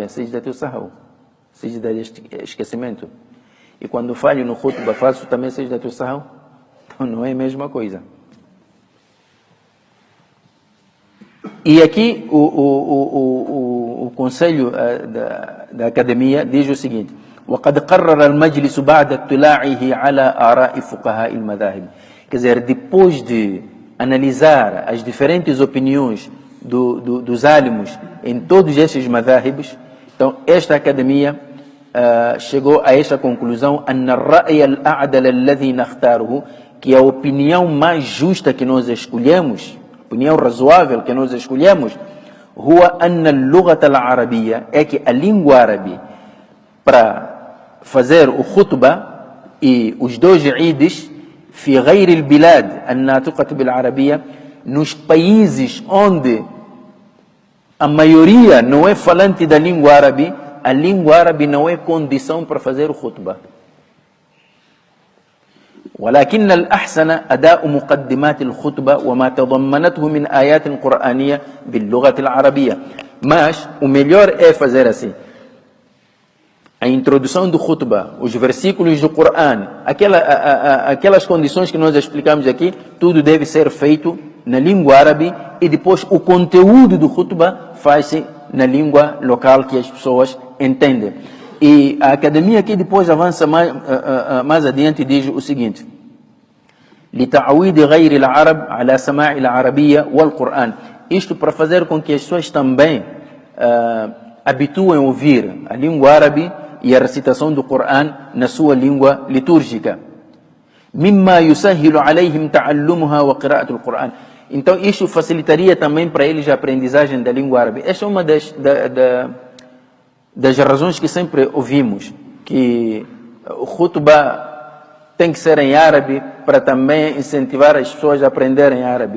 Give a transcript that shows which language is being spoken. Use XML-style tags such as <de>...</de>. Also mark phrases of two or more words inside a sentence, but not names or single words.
<ar>سجدة السهو,</ar> <pt>sajda de esquecimento. E quando falho no khutbah, faço também</pt> <ar>سجدة السهو.</ar> <pt>Então não é a mesma coisa. E aqui o Conselho da Academia diz o seguinte:</pt> <ar>وقد قرر المجلس بعد اطلاعه على آراء فقهاء المذاهب.</ar> <pt>Quer dizer, depois de analisar as diferentes opiniões dos álamos em todos estes madhahibs, então esta academia chegou a esta conclusão:</pt> <ar>أن الرأي الأعدل الذي نختاره,</ar> <pt>que a opinião mais justa que nós escolhemos, opinião razoável que nós escolhemos,</pt> <ar>هو أن اللغة العربية,</ar> <pt>é que a língua árabe para fazer o khutbah e os 2 eids</pt> <ar>في غير البلاد الناطقة بالعربية,</ar> <pt>nos países onde a maioria não é falante da língua árabe, a língua árabe não é condição para fazer o khutbah.</pt> <ar>ولكن الأحسن أداء مقدمات الخطبة وما تضمنته من آيات قرآنية باللغة العربية.</ar> <pt>Mas o melhor é fazer assim: a introdução do khutbah, os versículos do Coran, aquelas condições que nós explicamos aqui, tudo deve ser feito na língua árabe e depois o conteúdo do khutbah faz-se na língua local que as pessoas entendem. E a academia aqui depois avança mais adiante e diz o seguinte:</pt> <ar>لتعويد غير العرب على سماع العربية والقرآن.</ar> <pt>Isto para fazer com que as pessoas também habituem a ouvir a língua árabe e a recitação do Coran na sua língua litúrgica.</pt> <ar>مما يسهل عليهم تعلمها وقراءة القرآن.</ar> <pt>Então isto facilitaria também para eles a aprendizagem da língua árabe. Esta é uma das razões que sempre ouvimos, que o khutbah tem que ser em árabe para também incentivar as pessoas a aprenderem árabe.</pt>